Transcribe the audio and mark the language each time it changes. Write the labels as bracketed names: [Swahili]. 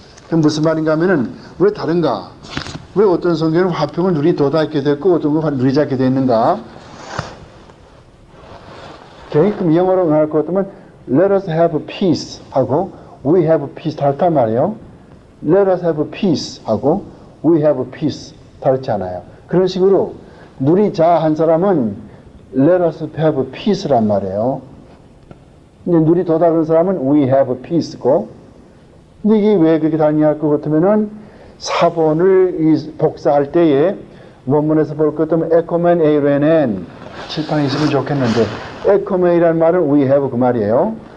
[Korean] 그럼 무슨 말인가 하면은 왜 다른가? 왜 어떤 성경은 화평을 누리도다 이렇게 됐고 어떤 건 누리자 이렇게 되어 있는가? 그럼 영어로 할 것 같으면 [English] Let us have peace [Korean] 하고 [English] We have peace [Korean] 다르단 말이에요. [English] Let us have peace 하고 We have peace [Korean] 다르지 않아요. 그런 식으로 누리자 한 사람은 [English] Let us have peace [Korean] 란 말이에요. 이제 누리도다 그런 사람은 [English] We have peace [Korean] 고. 근데 이게 왜 그렇게 다르냐 할 것 같으면은 사본을 복사할 때에 원문에서 볼 것 같으면 에코멘 에이레넨 칠판에 있으면 좋겠는데 에코멘이라는 말은 [English] We have [Korean] 그 말이에요.